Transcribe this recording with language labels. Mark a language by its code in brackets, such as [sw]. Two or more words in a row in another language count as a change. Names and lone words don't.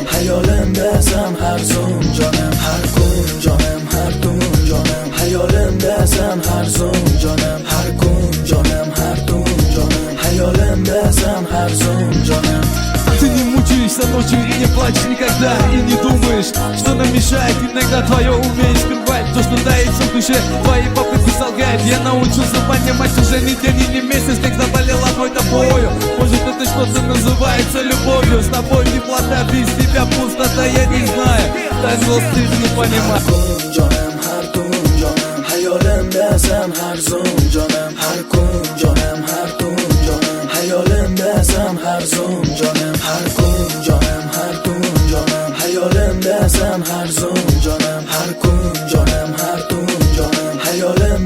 [uz] Hayolimdasan har zum jonim, har kun jonim, har tun jonim. Hayolimdasan har zum jonim, har kun jonim, har tun jonim. Hayolimdasan har zum jonim. [ru] Ты не мучаешься ночью и не плачешь никогда, и не думаешь, что нам мешает иногда твое умение скрывать то, что таится в душе. Твои попытки солгать я научился понимать уже не день и не месяц, как заболел одной тобою. Может это что-то называется любовью. С тобой теплота, без тебя пустота, я не знаю. Так зло ты не понимаешь. [uz] Hayolimdasan har zum jonim, har kun jonim, har tun jonim. Hayolimdasan har zum jonim, har kun jonim, har tun jonim. Hayolimdasan har zum jonim, har kun jonim, har tun jonim.